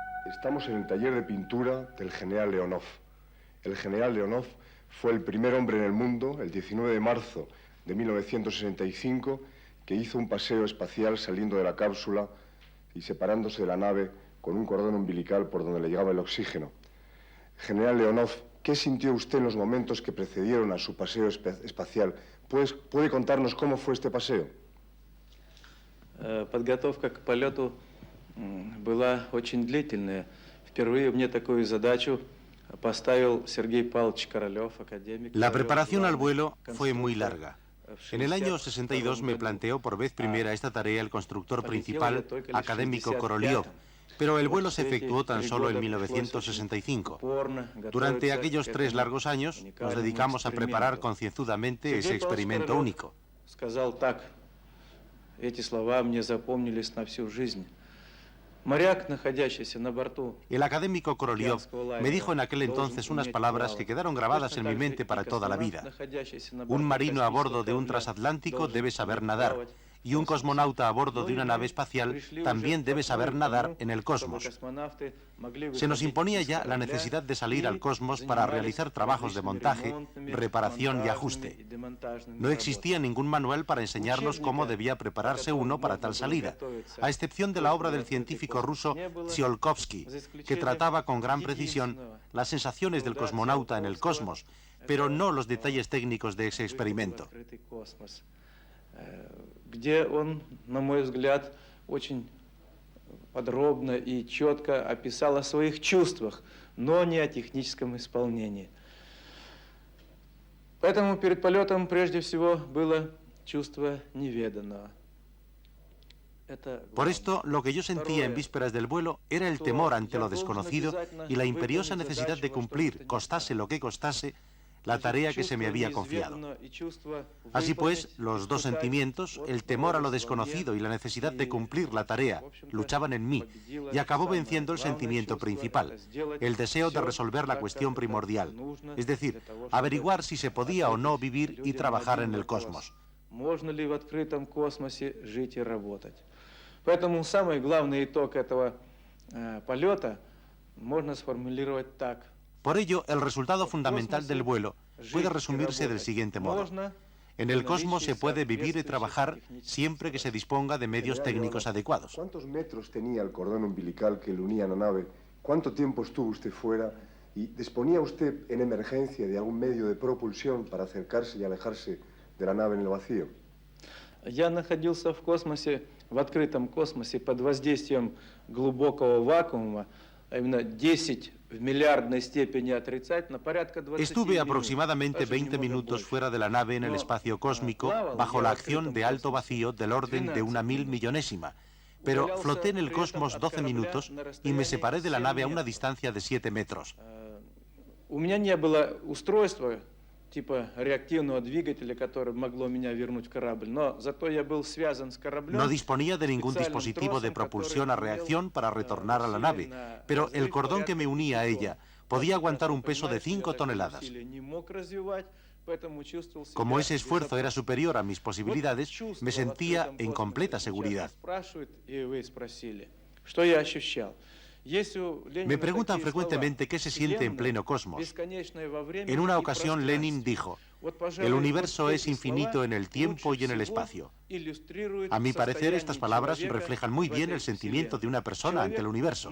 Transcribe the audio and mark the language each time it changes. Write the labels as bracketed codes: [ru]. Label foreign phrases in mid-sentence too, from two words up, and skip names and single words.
[es] Estamos en el taller de pintura del general Leonov. El general Leonov fue el primer hombre en el mundo, el 19 de marzo de 1965, que hizo un paseo espacial saliendo de la cápsula y separándose de la nave con un cordón umbilical por donde le llegaba el oxígeno. General Leonov, ¿qué sintió usted en los momentos que precedieron a su paseo espacial? ¿Puede contarnos cómo fue este paseo? [ru] Подготовка к полету была очень длительная. Впервые мне такую задачу поставил Сергей Павлович Королёв, академик. [es] La preparación al vuelo fue muy larga. En el año 62 me planteó por vez primera esta tarea el constructor principal, académico Korolev, pero el vuelo se efectuó tan solo en 1965. Durante aquellos 3 largos años nos dedicamos a preparar concienzudamente ese experimento único. [ru] Сказал так, эти слова мне запомнились на всю жизнь. Моряк, находящийся на борту. [es] El académico Korolev me dijo en aquel entonces unas palabras que quedaron grabadas en mi mente para toda la vida. Un marino a bordo de un transatlántico debe saber nadar, y un cosmonauta a bordo de una nave espacial también debe saber nadar en el cosmos. Se nos imponía ya la necesidad de salir al cosmos para realizar trabajos de montaje, reparación y ajuste. No existía ningún manual para enseñarnos cómo debía prepararse uno para tal salida, a excepción de la obra del científico ruso Tsiolkovsky, que trataba con gran precisión las sensaciones del cosmonauta en el cosmos, pero no los detalles técnicos de ese experimento. [ru] Где он, на мой взгляд, очень подробно и четко описал о своих чувствах, но не о техническом исполнении. Поэтому перед полетом прежде всего было чувство неведанного. [es] Por esto, lo que yo sentía en vísperas del vuelo era el temor ante lo desconocido y la imperiosa necesidad de cumplir, costase lo que costase, la tarea que se me había confiado. Así pues, los dos sentimientos, el temor a lo desconocido y la necesidad de cumplir la tarea, luchaban en mí y acabó venciendo el sentimiento principal, el deseo de resolver la cuestión primordial, es decir, averiguar si se podía o no vivir y trabajar en el cosmos. [ru] Поэтому самый главный итог этого полета можно сформулировать так. [es] Por ello, el resultado fundamental del vuelo puede resumirse del siguiente modo. En el cosmos se puede vivir y trabajar siempre que se disponga de medios técnicos adecuados. ¿Cuántos metros tenía el cordón umbilical que le unía a la nave? ¿Cuánto tiempo estuvo usted fuera? ¿Y disponía usted en emergencia de algún medio de propulsión para acercarse y alejarse de la nave en el vacío? [ru] Я находился в космосе, в открытом космосе под воздействием глубокого вакуума, а именно 10 в миллиардной степени отрицательно, порядка 20 [es] Estuve aproximadamente 20 minutos fuera de la nave en el espacio cósmico bajo la acción de alto vacío del orden de 1.000 millonésima, pero floté en el cosmos 12 minutos y me separé de la nave a una distancia de 7 metros. [ru] У меня не было устройства типа реактивного двигателя, которое могло меня вернуть в корабль, но зато я был связан с кораблем. [es] No disponía de ningún dispositivo de propulsión a reacción para retornar a la nave, pero el cordón que me unía a ella podía aguantar un peso de 5 toneladas. Como ese esfuerzo era superior a mis posibilidades, me sentía en completa seguridad. [ru] Что я ощущал? [es] Me preguntan frecuentemente qué se siente en pleno cosmos. En una ocasión Lenin dijo, el universo es infinito en el tiempo y en el espacio. A mi parecer, estas palabras reflejan muy bien el sentimiento de una persona ante el universo.